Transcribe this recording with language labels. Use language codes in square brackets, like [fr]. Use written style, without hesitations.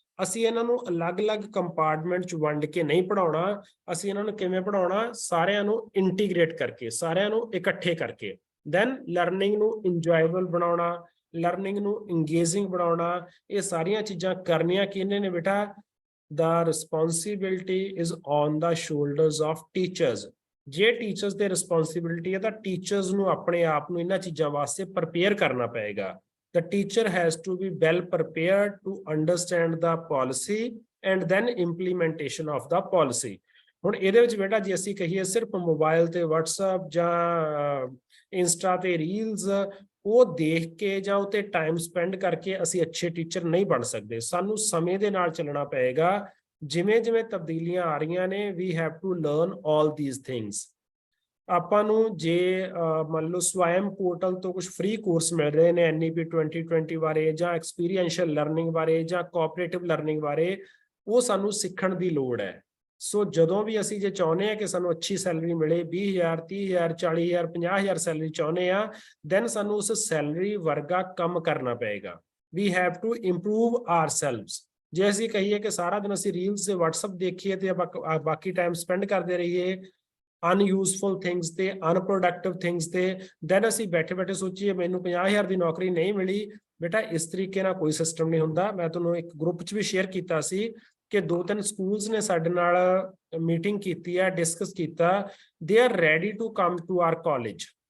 [pa] ਅਸੀਂ ਇਹਨਾਂ ਨੂੰ ਅਲੱਗ-ਅਲੱਗ ਕੰਪਾਰਟਮੈਂਟ 'ਚ ਵੰਡ ਕੇ ਨਹੀਂ ਪੜ੍ਹਾਉਣਾ, ਅਸੀਂ ਇਹਨਾਂ ਨੂੰ ਕਿਵੇਂ ਪੜ੍ਹਾਉਣਾ, ਸਾਰਿਆਂ ਨੂੰ ਇੰਟੀਗ੍ਰੇਟ ਕਰਕੇ, ਸਾਰਿਆਂ ਨੂੰ ਇਕੱਠੇ ਕਰਕੇ। ਦੈਨ ਲਰਨਿੰਗ ਨੂੰ ਇੰਜੋਏਬਲ ਬਣਾਉਣਾ, ਲਰਨਿੰਗ ਨੂੰ ਇੰਗੇਜਿੰਗ ਬਣਾਉਣਾ, ਇਹ ਸਾਰੀਆਂ ਚੀਜ਼ਾਂ ਕਰਨੀਆਂ ਕਿਹਨੇ ਨੇ ਬੇਟਾ? [en] The responsibility is on the shoulders of teachers। [pa] ਜੇ ਟੀਚਰਸ ਦੇ ਰਿਸਪੌਂਸਿਬਿਲਿਟੀ ਹੈ ਤਾਂ ਟੀਚਰਸ ਨੂੰ ਆਪਣੇ ਆਪ ਨੂੰ ਇਹਨਾਂ ਚੀਜ਼ਾਂ ਵਾਸਤੇ ਪ੍ਰਪੇਅਰ ਕਰਨਾ ਪਏਗਾ। [en] The teacher has to be well prepared to understand the policy and then implementation of the policy। [pa] ਹੁਣ ਇਹਦੇ ਵਿੱਚ ਬੇਟਾ ਜੇ ਅਸੀਂ ਕਹੀਏ ਸਿਰਫ ਮੋਬਾਈਲ ਤੇ WhatsApp ਜਾਂ ਇੰਸਟਾ ਤੇ ਰੀਲਸ ਉਹ ਦੇਖ ਕੇ ਜਾਂ ਉਤੇ ਟਾਈਮ ਸਪੈਂਡ ਕਰਕੇ ਅਸੀਂ ਅੱਛੇ ਟੀਚਰ ਨਹੀਂ ਬਣ ਸਕਦੇ। ਸਾਨੂੰ ਸਮੇਂ ਦੇ ਨਾਲ ਚੱਲਣਾ ਪਏਗਾ। ਜਿਵੇਂ ਜਿਵੇਂ ਤਬਦੀਲੀਆਂ ਆ ਰਹੀਆਂ ਨੇ, [en] we have to learn all these things। [pa] ਆਪਾਂ ਨੂੰ ਜੇ ਮੰਨ ਲਓ ਸਵੈਮ ਪੋਰਟਲ ਤੋਂ ਕੁਝ ਫ੍ਰੀ ਕੋਰਸ ਮਿਲ ਰਹੇ ਨੇ NEP 2020 ਬਾਰੇ ਜਾਂ ਐਕਸਪੀਰੀਐਂਸ਼ੀਅਲ ਲਰਨਿੰਗ ਬਾਰੇ ਜਾਂ ਕੋਆਪਰੇਟਿਵ ਲਰਨਿੰਗ ਬਾਰੇ, ਉਹ ਸਾਨੂੰ ਸਿੱਖਣ ਦੀ ਲੋੜ ਹੈ। ਸੋ ਜਦੋਂ ਵੀ ਅਸੀਂ ਜੇ ਚਾਹੁੰਦੇ ਹਾਂ ਕਿ ਸਾਨੂੰ ਅੱਛੀ ਸੈਲਰੀ ਮਿਲੇ, 20,000 30,000 40,000 50,000 ਸੈਲਰੀ ਚਾਹੁੰਦੇ ਆ, ਦੈਨ ਸਾਨੂੰ ਉਸ ਸੈਲਰੀ ਵਰਗਾ ਕੰਮ ਕਰਨਾ ਪਏਗਾ। [en] We have to improve ourselves। [pa] ਜੇ ਅਸੀਂ ਕਹੀਏ ਕਿ ਸਾਰਾ ਦਿਨ ਅਸੀਂ ਰੀਲਸ ਤੇ WhatsApp ਦੇਖੀਏ ਤੇ ਬਾਕੀ ਟਾਈਮ ਸਪੈਂਡ ਕਰਦੇ ਰਹੀਏ ਅਨਯੂਜ਼ਫੁਲ ਥਿੰਗਸ ਤੇ, ਅਨਪ੍ਰੋਡਕਟਿਵ ਥਿੰਗਸ ਤੇ, ਦੈਨ ਅਸੀਂ ਬੈਠੇ ਬੈਠੇ ਸੋਚੀਏ ਮੈਨੂੰ 50,000 ਦੀ ਨੌਕਰੀ ਨਹੀਂ ਮਿਲੀ। ਬੇਟਾ ਇਸ ਤਰੀਕੇ ਨਾਲ ਕੋਈ ਸਿਸਟਮ ਨਹੀਂ ਹੁੰਦਾ। ਮੈਂ ਤੁਹਾਨੂੰ ਇੱਕ ਗਰੁੱਪ 'ਚ ਵੀ ਸ਼ੇਅਰ ਕੀਤਾ ਸੀ ਕਿ 2-3 ਸਕੂਲਸ ਨੇ ਸਾਡੇ ਨਾਲ ਮੀਟਿੰਗ ਕੀਤੀ ਹੈ, ਡਿਸਕਸ ਕੀਤਾ, [en] They are ready to come to our college.